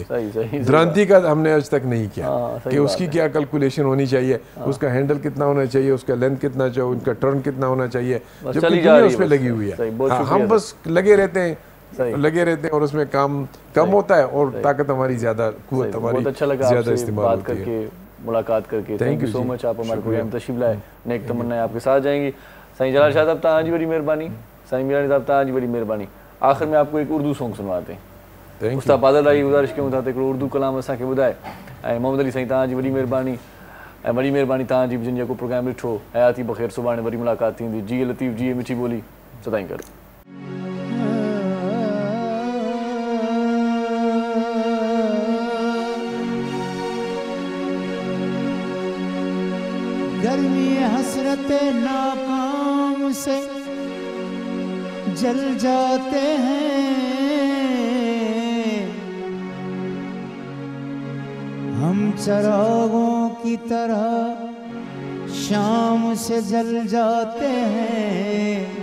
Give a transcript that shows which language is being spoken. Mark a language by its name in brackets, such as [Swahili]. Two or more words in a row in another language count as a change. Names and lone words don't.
[Urdu] درانتی کا ہم نے آج تک نہیں کیا کہ اس کی کیا کیلکولیشن ہونی چاہیے، اس کا ہینڈل کتنا ہونا چاہیے، اس کا لینتھ کتنا چاہیے، ان کا ٹرن کتنا ہونا چاہیے، جبکہ اس پر لگی ہوئی ہے. ہم بس لگے رہتے ہیں اور اس میں کام کم ہوتا ہے اور طاقت ہماری زیادہ، قوت ہماری زیادہ استعمال ہوتی ہے. ملاقات کر کے [English] thank you so much. [Urdu] آپ ہمارے پروگرام تشریف لائے، نیک تمنا آپ کے ساتھ جائیں گی. [Sindhi] साईं जलाल शाह साहब तव्हां जी बड़ी मेहरबानी, साईं मीरानी साहब तव्हां जी बड़ी मेहरबानी। [Urdu] آخر میں آپ کو ایک اردو سونگ سنواتے ہیں. [Sindhi] उस्ताद बादल भाई गुज़ारिश कयूं था त हिकिड़ो उर्दू कलाम असांखे ॿुधाए। ऐं मोहम्मद अली साईं तव्हां जी वॾी मेहरबानी, ऐं वॾी मेहरबानी तव्हां जी बि जिन जेको प्रोग्राम ॾिठो। हयाती बख़ैर, सुभाणे वरी मुलाक़ात थींदी। जी लतीफ़, जी मिठी ॿोली, सदाईं गॾु। [Urdu] گرمی حسرت ناکام سے جل جاتے ہیں ہم، چراغوں کی طرح شام سے جل جاتے ہیں.